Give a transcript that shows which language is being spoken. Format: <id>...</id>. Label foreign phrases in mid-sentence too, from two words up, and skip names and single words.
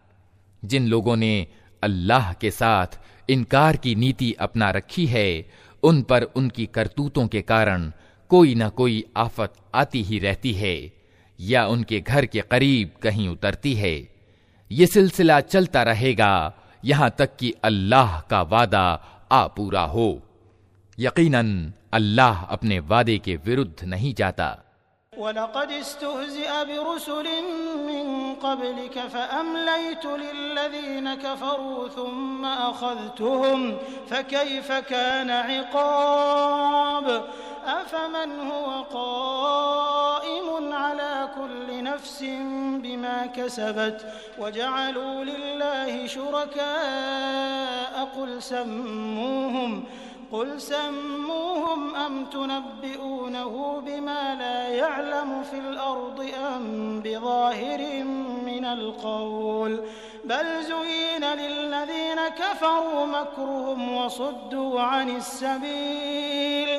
<hi>जिन लोगों ने अल्लाह के साथ इनकार की नीति अपना रखी है, उन पर उनकी करतूतों के कारण कोई न कोई आफत आती ही रहती है या उनके घर के करीब कहीं उतरती है। ये सिलसिला चलता रहेगा यहां तक कि अल्लाह का वादा आ पूरा हो। यकीनन अल्लाह अपने वादे के विरुद्ध नहीं जाता।</hi> <ar>ولقد استهزئ برسل من قبلك فأمليت للذين كفروا ثم أخذتهم فكيف كان عقاب أفمن هو قائم على كل نفس بما كسبت وجعلوا لله शुरकाअ قل سموهم أم تنبئونه بما لا يعلم في الأرض أم بظاهر من القول بل زين للذين كفروا مكرهم وصدوا عن السبيل</ar>